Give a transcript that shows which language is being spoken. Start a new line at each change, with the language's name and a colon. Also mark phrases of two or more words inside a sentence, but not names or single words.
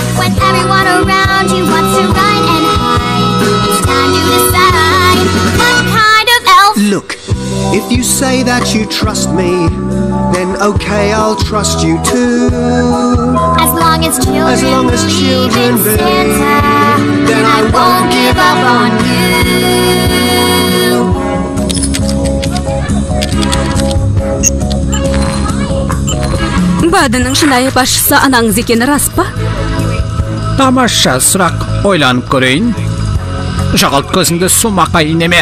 English: When everyone around you wants to run and hide, it's time to decide what kind of elf. Look, if you say that you trust me, then okay, I'll trust you too. As long as children believe in Santa, then I won't give up on you.
Kazakh: Бадының шынайы басшысы анаңыз екені рас па? Тамаша сұрақ, ойланып көрейін. Жағалт көзіңді сумақай неме.